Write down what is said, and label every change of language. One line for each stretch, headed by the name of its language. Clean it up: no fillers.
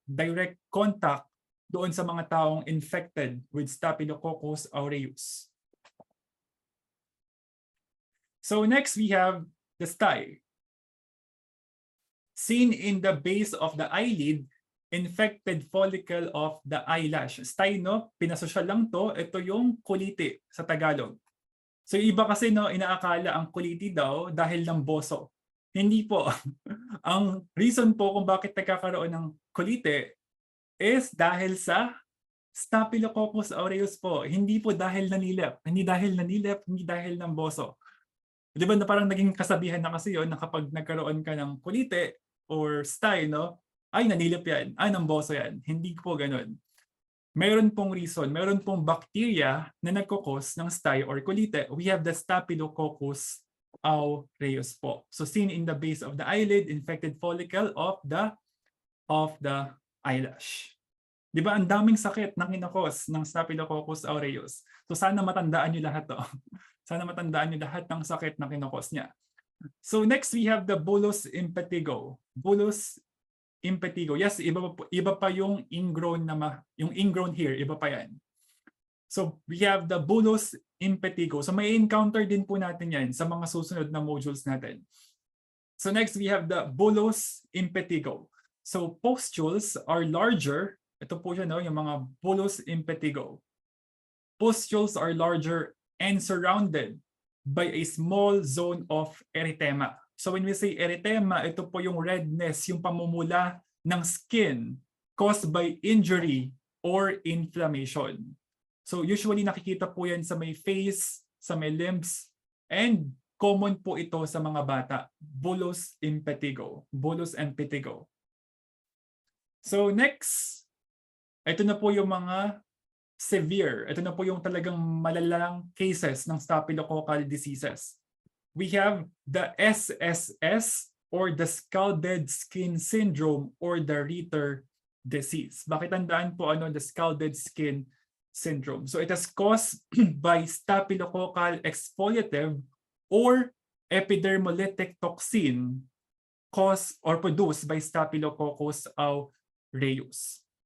English: Direct contact
Filipino: doon sa mga taong
English: infected with Staphylococcus aureus. So next we have the stye. Seen in the base of the eyelid, infected follicle of the eyelash.
Filipino: Stye, no? Pinasosyal lang to. Ito yung kuliti sa Tagalog. So iba kasi, no, inaakala ang kuliti daw dahil ng boso. Hindi po. Ang reason po kung bakit nagkakaroon ng kuliti is dahil sa Staphylococcus aureus po. Hindi po dahil nanilip. Hindi dahil nanilip, hindi dahil ng boso. Di ba na parang naging kasabihan na kasi yun na kapag nagkaroon ka ng kulite or stye, no? Ay, nanilip yan. Ay, ng boso yan. Hindi po ganun. Meron pong reason, meron pong bacteria na nagkukos ng stye or kulite.
English: We have the Staphylococcus aureus po. So seen in the base of the eyelid, infected follicle of the eyelash.
Filipino: Di ba ang daming sakit na kinakos ng Staphylococcus aureus? So sana matandaan nyo lahat to. Sana matandaan nyo lahat ng sakit na kinakos niya.
English: So next we have the bullous impetigo. Bullous impetigo.
Filipino: Yes, iba pa yung ingrown yung ingrown hair, iba pa yan.
English: So we have the bullous impetigo.
Filipino: So may encounter din po natin yan sa mga susunod na modules natin.
English: So next we have the bullous impetigo. So pustules are larger.
Filipino: Ito po siya, no, yung mga bullous impetigo.
English: Pustules are larger and surrounded by a small zone of erythema. So when we say erythema,
Filipino: ito po yung
English: redness,
Filipino: yung pamumula ng
English: skin caused by injury or inflammation.
Filipino: So usually nakikita po yan sa may face, sa may limbs, and common po ito sa mga bata. Bullous impetigo. Bullous impetigo.
English: So next,
Filipino: ito na po yung mga severe. Ito na po yung talagang malalang cases ng staphylococcal diseases.
English: We have the SSS or the scalded skin syndrome or the Ritter disease.
Filipino: Bakit tandaan po ano the scalded skin syndrome?
English: So it is caused by staphylococcal exfoliative or epidermolytic toxin caused or produced by Staphylococcus aureus.